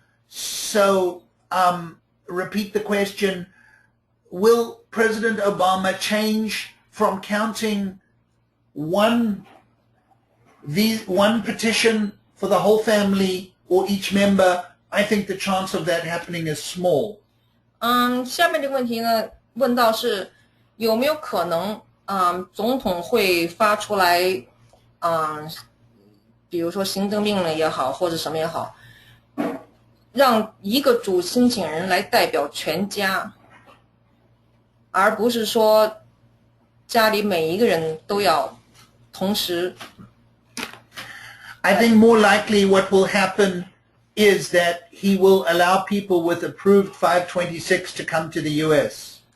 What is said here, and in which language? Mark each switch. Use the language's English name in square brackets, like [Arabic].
[English] So, repeat the question. Will President Obama change from counting one petition for the whole family or each member? I think the chance of that happening is small. [Chinese] 下面这个问题呢，问到是有没有可能，总统会发出来，比如说行政命令也好，或者什么也好，让一个主申请人来代表全家，而不是说家里每一个人都要同时。 [English] I think more likely what will happen is that he will allow people with approved 526 to come to the U.S.